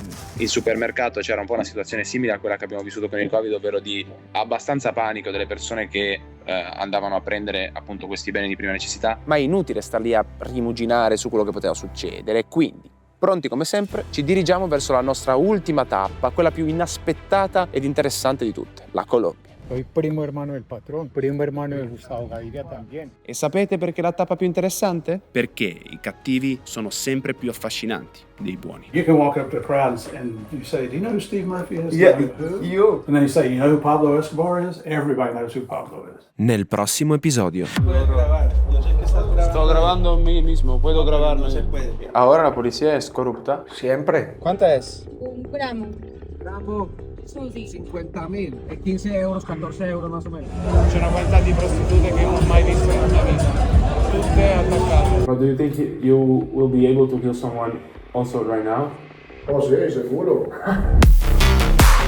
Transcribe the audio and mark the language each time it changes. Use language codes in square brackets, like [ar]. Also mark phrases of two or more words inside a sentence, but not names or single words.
[it] In supermercato c'era un po' una situazione simile a quella che abbiamo vissuto con il Covid, ovvero di abbastanza panico delle persone che andavano a prendere appunto questi beni di prima necessità, ma è inutile star lì a rimuginare su quello che poteva succedere. Quindi, pronti come sempre, ci dirigiamo verso la nostra ultima tappa, quella più inaspettata ed interessante di tutte, la Colombia. [es] Soy primo hermano del patrón, primo hermano de Gustavo Gaviria también. [it] E sapete perché è la tappa più interessante? Perché i cattivi sono sempre più affascinanti dei buoni. [en] You can walk up to crowds and you say, "Do you know who Steve Murphy is?" Yeah, Who? you. And then you say, "You know who Pablo Escobar is?" Everybody knows who Pablo is. [it] Nel prossimo episodio. [es] Sto grabando me mismo, puedo grabarlo. Ahora la policía es corrupta. Siempre. ¿Cuánta es? 1 gramo. Gramo 50.000, 15 euros, 14 euros más o menos. [it] C'è una quantità di prostitute che non ho mai visto nella mia vita. Tutte attaccate. [en] But do you think you will be able to kill someone also right now? [es] Oh, sí, seguro.